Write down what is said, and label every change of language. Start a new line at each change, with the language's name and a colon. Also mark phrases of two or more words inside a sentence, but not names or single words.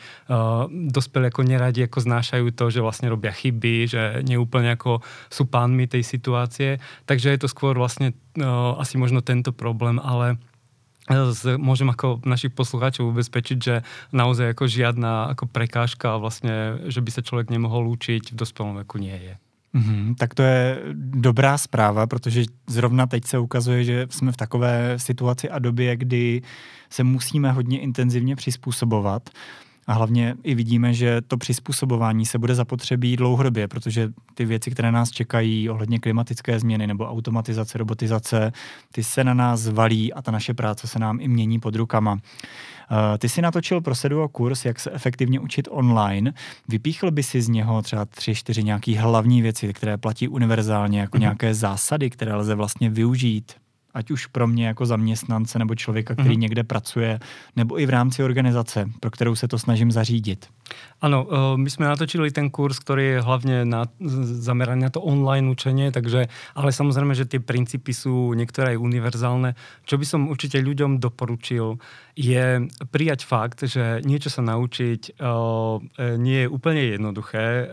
Slovak: Dospelí ako neradi ako znášajú to, že vlastne robia chyby, že neúplne ako sú pánmi tej situácie. Takže je to skôr vlastne asi možno tento problém, ale môžem ako našich poslucháčov ubezpečiť, že naozaj ako žiadna ako prekážka vlastne, že by sa človek nemohol učiť v dospelom veku nie je.
Czech: Tak to je dobrá zpráva, protože zrovna teď se ukazuje, že jsme v takové situaci a době, kdy se musíme hodně intenzivně přizpůsobovat. A hlavně i vidíme, že to přizpůsobování se bude zapotřebí dlouhodobě, protože ty věci, které nás čekají ohledně klimatické změny nebo automatizace, robotizace, ty se na nás valí a ta naše práce se nám i mění pod rukama. Ty si natočil pro Seduo kurz, jak se efektivně učit online. Vypíchl by si z něho třeba 3-4 nějaký hlavní věci, které platí univerzálně, jako nějaké zásady, které lze vlastně využít, ať už pro mě jako zaměstnance nebo člověka, který někde pracuje, nebo i v rámci organizace, pro kterou se to snažím zařídit.
Slovak: Áno, my sme natočili ten kurz, ktorý je hlavne zameraný na to online učenie, ale samozrejme, že tie princípy sú niektoré aj univerzálne. Čo by som určite ľuďom doporučil, je prijať fakt, že niečo sa naučiť nie je úplne jednoduché.